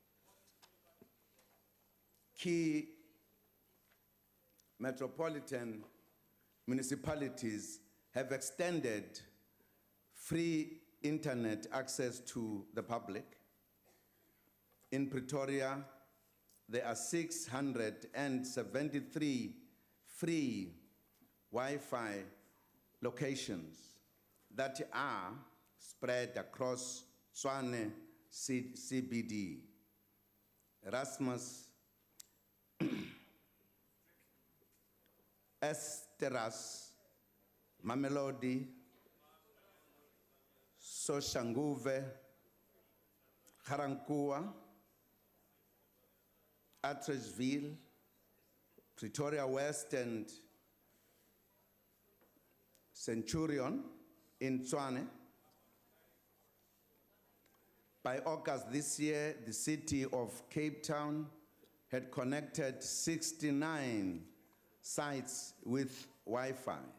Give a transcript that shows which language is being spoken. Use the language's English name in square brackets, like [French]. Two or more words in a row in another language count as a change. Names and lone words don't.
[English] Key metropolitan municipalities have extended free internet access to the public. In Pretoria, there are 673 free Wi-Fi locations that are spread across Tshwane CBD. Erasmus, Esteras, Mamelodi, Soshanguve, Garankuwa, Atteridgeville, Pretoria West, and Centurion in Tshwane. By August this year, the city of Cape Town had connected 69 sites with Wi-Fi.